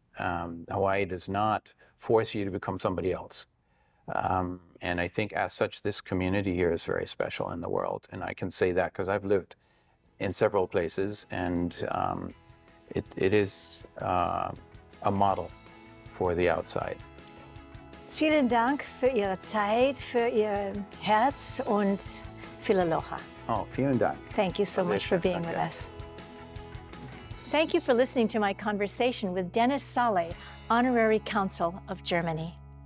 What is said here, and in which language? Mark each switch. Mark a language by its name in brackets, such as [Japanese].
[English] Hawaii does not force you to become somebody else. And I think as such, this community here is very special in the world. And I can say that because I've lived in several places, and it is a model for the outside. [German] Vielen Dank für Ihre Zeit, für Ihr Herz und viel Aloha. Oh, vielen Dank. [English] Thank you so much for being with us. Thank you for listening to my conversation with Denis Salle, Honorary Consul of Germany.